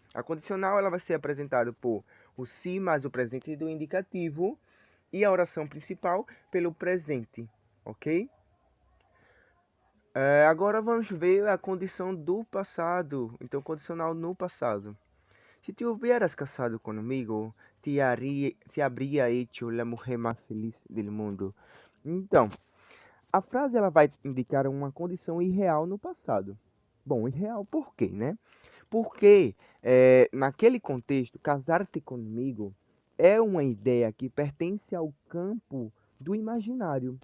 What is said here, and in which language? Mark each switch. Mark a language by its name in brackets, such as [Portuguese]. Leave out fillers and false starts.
[Portuguese] A condicional, ela vai ser apresentada por o se mais o presente do indicativo e a oração principal pelo presente, ok? Agora vamos ver a condição do passado. Então, condicional no passado. [Spanish] Se te hubieras casado comigo, te habría hecho la mujer mais feliz del mundo. [Portuguese] Então, a frase ela vai indicar uma condição irreal no passado. Bom, irreal por quê, né? Porque, naquele contexto, casar-te comigo é uma ideia que pertence ao campo do imaginário.